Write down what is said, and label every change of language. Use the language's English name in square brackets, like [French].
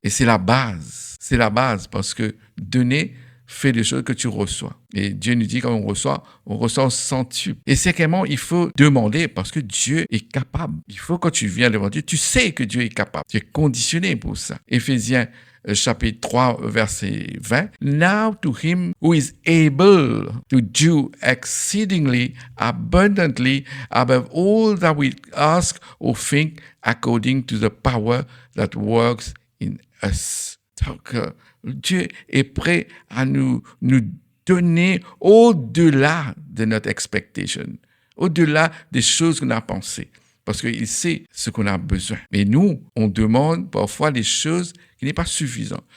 [French] Et c'est la base. C'est la base parce que donner fait des choses que tu reçois. Et Dieu nous dit quand on reçoit au centuple. Et cinquièmement, il faut demander parce que Dieu est capable. Il faut quand tu viens devant Dieu, tu sais que Dieu est capable. Tu es conditionné pour ça. Éphésiens chapitre 3, verset 20. [English] Now to him who is able to do exceedingly abundantly above all that we ask or think according to the power that works in us. [French] Donc, Dieu est prêt à nous donner au-delà de notre expectation, au-delà des choses qu'on a pensées, parce qu'il sait ce qu'on a besoin. Mais nous, on demande parfois des choses qui n'est pas suffisantes.